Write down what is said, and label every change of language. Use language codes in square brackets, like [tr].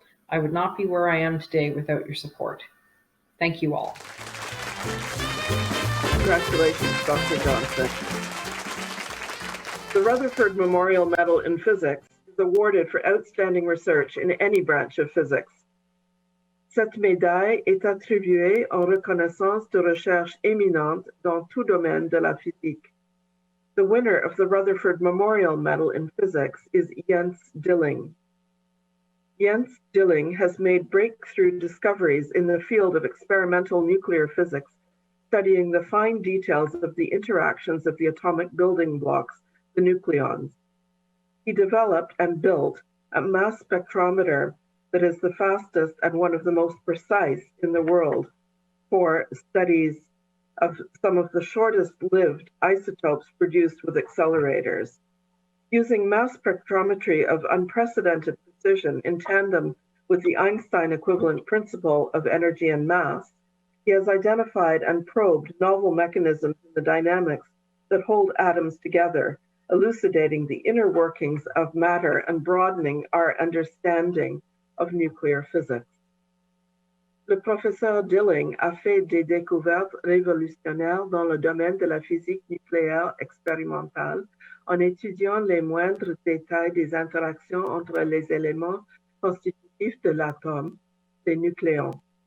[en] I would not be where I am today without your support. Thank you all. Congratulations, Dr. Johnson. The Rutherford Memorial Medal in Physics is awarded for outstanding research in any branch of physics. [fr] Cette médaille est attribuée en reconnaissance de recherches éminentes dans tout domaine de la physique. [en] The winner of the Rutherford Memorial Medal in Physics is Jens Dilling. Jens Dilling has made breakthrough discoveries in the field of experimental nuclear physics, studying the fine details of the interactions of the atomic building blocks, the nucleons. He developed and built a mass spectrometer that is the fastest and one of the most precise in the world for studies of some of the shortest-lived isotopes produced with accelerators. Using mass spectrometry of unprecedented precision in tandem with the Einstein equivalent principle of energy and mass, he has identified and probed novel mechanisms in the dynamics that hold atoms together, elucidating the inner workings of matter and broadening our understanding of nuclear physics. [fr] Le professeur Dilling a fait des découvertes révolutionnaires dans le domaine de la physique nucléaire expérimentale en étudiant les moindres détails des interactions entre les éléments constitutifs de l'atome, les nucléons.